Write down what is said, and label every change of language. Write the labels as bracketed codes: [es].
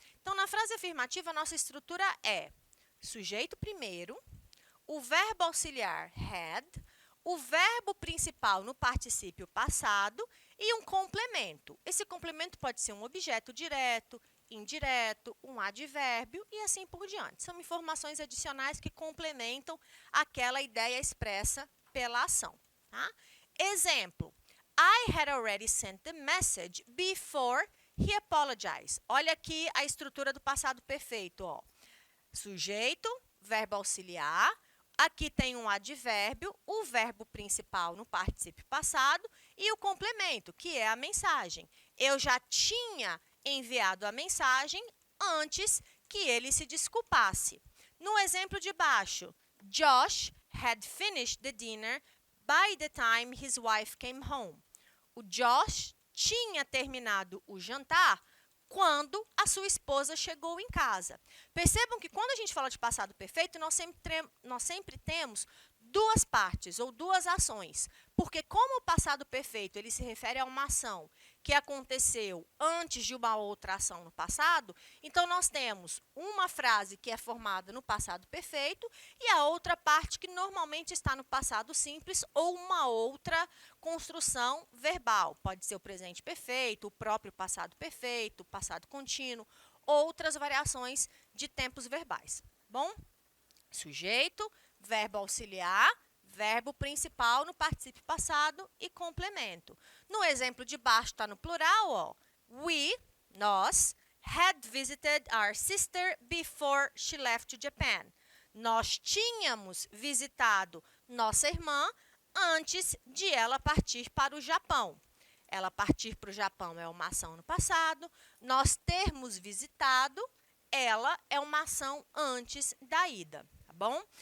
[pt] Então, na frase afirmativa, a nossa estrutura é sujeito primeiro, o verbo auxiliar had, o verbo principal no particípio passado e um complemento. Esse complemento pode ser um objeto direto, indireto, um advérbio e assim por diante. São informações adicionais que complementam aquela ideia expressa pela ação. Tá? [en] Exemplo, I had already sent the message before he apologized. [pt] Olha aqui a estrutura do passado perfeito. Ó. Sujeito, verbo auxiliar. Aqui tem um advérbio, o verbo principal no particípio passado e o complemento, que é a mensagem. Eu já tinha enviado a mensagem antes que ele se desculpasse. No exemplo de baixo, [en] Josh had finished the dinner by the time his wife came home. [pt] O Josh tinha terminado o jantar quando a sua esposa chegou em casa. Percebam que quando a gente fala de passado perfeito, nós sempre temos duas partes ou duas ações. Porque como o passado perfeito ele se refere a uma ação que aconteceu antes de uma outra ação no passado, então nós temos uma frase que é formada no passado perfeito e a outra parte que normalmente está no passado simples ou uma outra construção verbal. Pode ser o presente perfeito, o próprio passado perfeito, o passado contínuo, outras variações de tempos verbais. Bom? Sujeito, verbo auxiliar, verbo principal no particípio passado e complemento. No exemplo de baixo está no plural, ó. [en] We, nós, had visited our sister before she left to Japan. [pt] Nós tínhamos visitado nossa irmã antes de ela partir para o Japão. Ela partir para o Japão é uma ação no passado. Nós termos visitado, ela é uma ação antes da ida, tá bom?